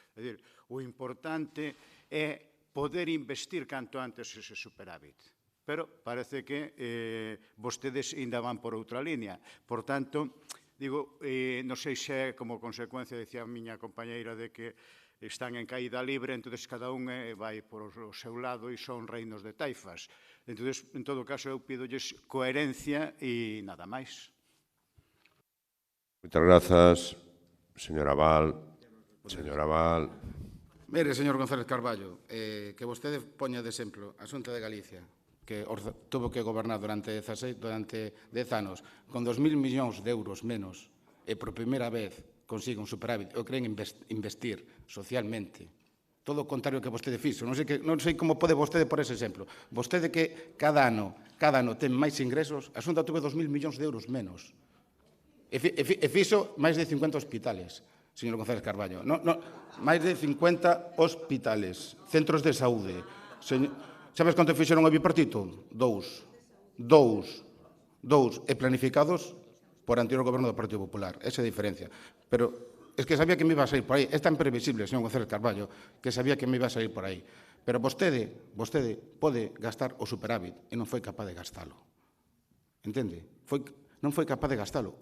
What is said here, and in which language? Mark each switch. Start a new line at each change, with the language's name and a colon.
Galician: É dicir, o importante é poder investir canto antes ese superávit. Pero parece que vostedes ainda van por outra línea. Por tanto, digo, non sei se é como consecuencia, decía a miña compañeira, de que están en caída libre, entonces cada un vai por o seu lado e son reinos de taifas. Entonces, en todo caso, eu pídolles coherencia e nada máis. Moitas grazas, señor Abal. Señor Abal. Mire, señor González Carballo, que vostede poña de exemplo a Xunta de Galicia, que tuvo que gobernar durante 10 anos con 2.000 millóns de euros menos e por primeira vez consiga un superávit ou creen investir socialmente. Todo o contrario que vostede fixo. Non sei como pode vostede por ese exemplo. Vostede que cada ano ten máis ingresos, a Xunta tuve 2.000 millóns de euros menos. E fixo máis de 50 hospitales, señor González Carballo. Máis de 50 hospitales, centros de saúde. Sabes canto fixeron o bipartito? 2. E planificados por anterior goberno do Partido Popular. Esa é a diferencia.
Spanish: Pero es que sabía que me iba a salir por aí.
Galician: É tan previsible, señor González Carballo, que sabía que me iba a salir por aí. Pero vostede pode gastar o superávit e non foi capaz de gastalo. Entende? Non foi capaz de gastalo.